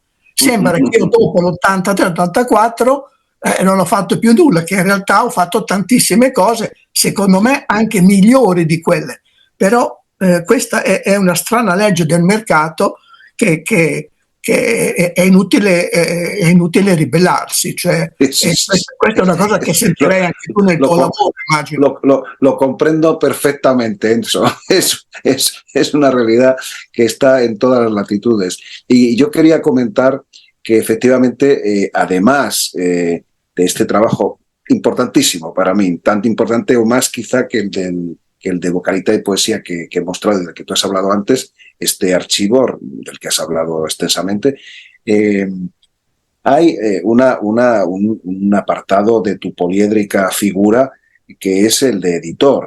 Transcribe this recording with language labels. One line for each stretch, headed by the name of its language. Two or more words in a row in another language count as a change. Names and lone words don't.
Italian: Sembra che io dopo l'83-84 non ho fatto più nulla, che in realtà ho fatto tantissime cose, secondo me anche migliori di quelle. Però questa è una strana legge del mercato che è inutile ribellarsi. Cioè, questa è una cosa che sentirei anche tu nel tuo lavoro, immagino.
Spanish: Lo comprendo perfectamente, Enzo. Es una realidad que está en todas las latitudes. Y yo quería comentar que efectivamente, además de este trabajo importantísimo para mí, tanto importante o más quizá que el de vocalita y poesía que he mostrado y del que tú has hablado antes, este archivo del que has hablado extensamente, hay un apartado de tu poliédrica figura que es el de editor.